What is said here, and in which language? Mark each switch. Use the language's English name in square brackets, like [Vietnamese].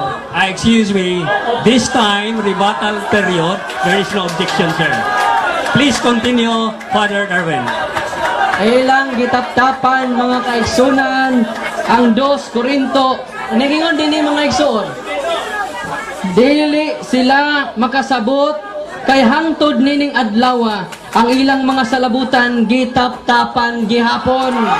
[English] Excuse me, this time, rebuttal period, there is no objection, sir. Please continue, Father Darwin. [Cebuano] Ilang gitaptapan mga kaigsunan ang 2 Korinto. Nagingon din ni mga igsuon. Dili sila makasabot kay hangtod nining adlaw ang ilang mga salabutan gitaptapan gihapon.